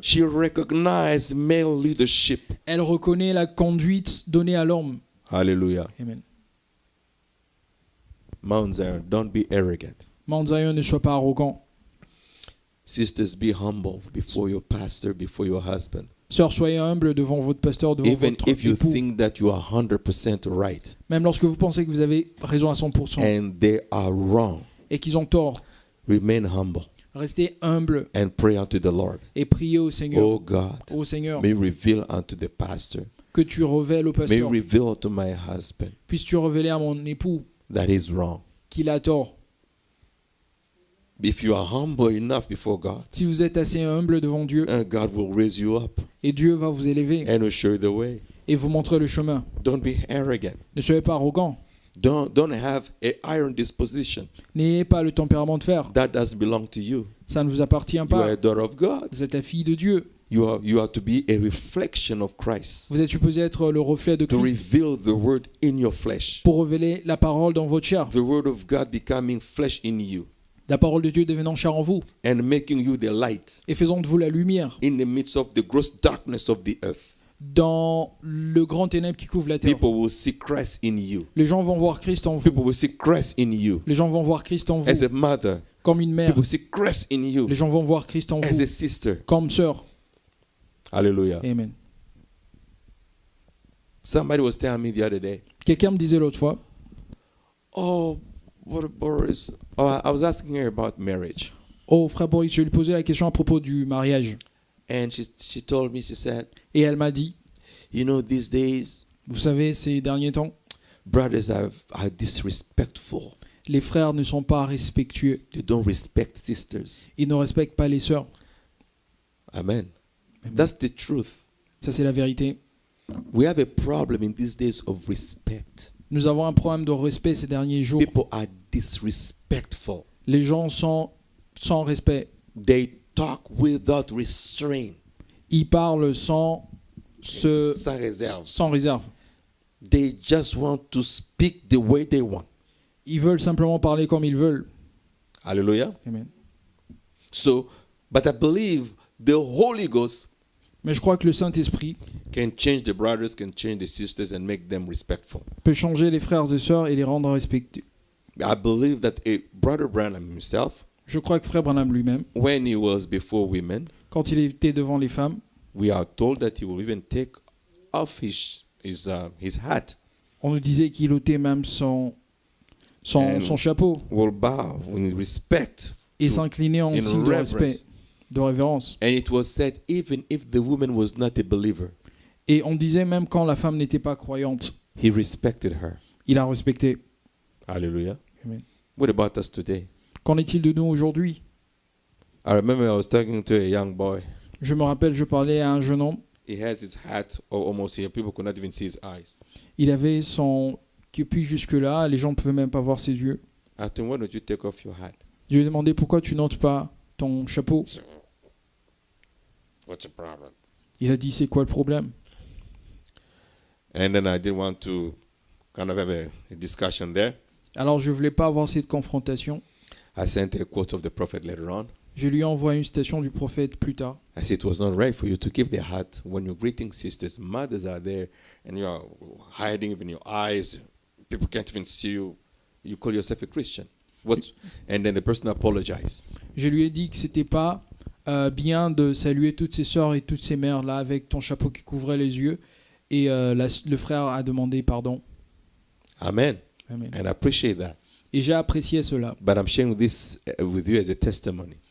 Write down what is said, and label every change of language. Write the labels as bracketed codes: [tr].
[en] She recognized male leadership. [fr] Elle reconnaît la conduite donnée à l'homme. [en] Hallelujah. Amen. Mount Zion, don't be arrogant. [fr] Mount Zion, ne sois pas arrogant. [en] Sisters, be humble before your pastor, before your husband. [fr] Sœurs, soyez humbles devant votre pasteur, devant [en] Even [fr] votre [en] if you [fr] époux. [en] think that you are 100% right [fr] Même lorsque vous pensez que vous avez raison à 100% [en] and they are wrong, [fr] et qu'ils ont tort, [en] remain humble [fr] restez humbles [en] and pray unto the Lord. [fr] et priez au Seigneur. [en] Oh God, [fr] Ô Seigneur, [en] may you reveal unto the pastor, [fr] que tu révèles au [en] may you [fr] pasteur. [en] reveal to my husband [fr] Puisses-tu révéler à mon époux [en] that is wrong. [fr] qu'il a tort. [en] If you are humble enough before God, [fr] Si vous êtes assez humble devant Dieu, [en] God will raise you up [fr] et Dieu va vous élever [en] and will show you the way. [fr] et vous montrer le chemin. [en] Don't be arrogant. [fr] Ne soyez pas arrogant. [en] Don't have an iron disposition. [fr] N'ayez pas le tempérament de fer. [en] That doesn't belong to you. [fr] Ça ne vous appartient [en] You are [fr] pas. [en] a daughter of God. [fr] Vous êtes la fille de Dieu. [en] You are to be a reflection of Christ. [fr] Vous êtes supposé être le reflet de [en] To [fr] Christ [en] reveal the word in your flesh. [fr] pour révéler la parole dans votre chair. [en] The word of God becoming flesh in you [fr] La parole de Dieu devenant chair en vous [en] and making you the light [fr] et faisant de vous la lumière [en] in the midst of the gross darkness of the earth. [fr] dans le grand ténèbre qui couvre la terre. [en] People will see Christ in you. [fr] Les gens vont voir Christ en vous. [en] People will see Christ in you. [fr] Les gens vont voir Christ en vous [en] As a mother, [fr] comme une mère. [en] people see Christ in you. [fr] Les gens vont voir Christ en [en] As [fr] vous [en] a sister. [fr] comme sœur. [en] Hallelujah. Amen. Somebody was telling me the other day, [fr] Quelqu'un me disait l'autre fois, [en] oh, what Boris. Oh, I was asking her about marriage. [fr] oh frère Boris, je lui posais la question à propos du mariage. [en] And she told me, she said, [fr] Et elle m'a dit, [en] you know, these days, [fr] vous savez, ces derniers temps, [en] brothers are disrespectful. [fr] les frères ne sont pas respectueux. [en] They don't respect sisters. [fr] Ils ne respectent pas les sœurs. [en] Amen. Amen. That's the truth. [fr] Ça, c'est la vérité. [en] We have a problem in these days of respect. [fr] Nous avons un problème de respect ces derniers jours. [en] People are disrespectful. [fr] Les gens sont sans respect. [en] They talk without restraint. [fr] Ils parlent sans réserve. sans réserve. [en] They just want to speak the way they want. [fr] Ils veulent simplement parler comme ils veulent. [en] Hallelujah. Amen. So, but I believe the Holy Ghost [fr] Mais je crois que le Saint-Esprit [en] can change the brothers, can change the sisters, and make them respectful. [fr] peut changer les frères et sœurs et les rendre respectueux. [en] I believe that a brother Branham himself, [fr] Je crois que frère Branham lui-même, [en] when he was before women, [fr] quand il était devant les femmes, [en] we are told that he will even take off his hat, [fr] on nous disait qu'il ôtait même son chapeau [en] will bow in respect, [fr] et s'inclinait en [en] in [fr] signe de [en] reverence. [fr] respect, de révérence. [en] And it was said even if the woman was not a believer, [fr] Et on disait même quand la femme n'était pas croyante, [en] he respected her. [fr] il a respecté. [en] Hallelujah. Amen. What about us today? [fr] Qu'en est-il de nous aujourd'hui? [en] I remember I was talking to a young boy. [fr] Je me rappelle, je parlais à un jeune homme. [en] He has his hat almost here. People could not even see his eyes. [fr] Il avait son képi jusque-là, les gens ne pouvaient même pas voir ses yeux. [en] I told him, why don't you take off your hat? [fr] Je lui ai demandé pourquoi tu n'ôtes pas ton chapeau. [en] What's the problem? [fr] Il a dit c'est quoi le problème? [en] And then I didn't want to kind of have a discussion there. [fr] Alors je voulais pas avoir cette confrontation. [en] I sent a quote of the prophet later on. [fr] Je lui ai envoyé une citation du prophète plus tard. [en] I said it was not right for you to keep the hat when you're greeting sisters. Mothers are there and you are hiding even your eyes. People can't even see you. You call yourself a Christian. What? And then the person apologized. [fr] Je lui ai dit que c'était pas bien de saluer toutes ses sœurs et toutes ses mères là avec ton chapeau qui couvrait les yeux. Et le frère a demandé pardon. [en] Amen. Amen. And I appreciate that. [fr] Et j'ai apprécié cela. [en] But I'm sharing this with you as a testimony.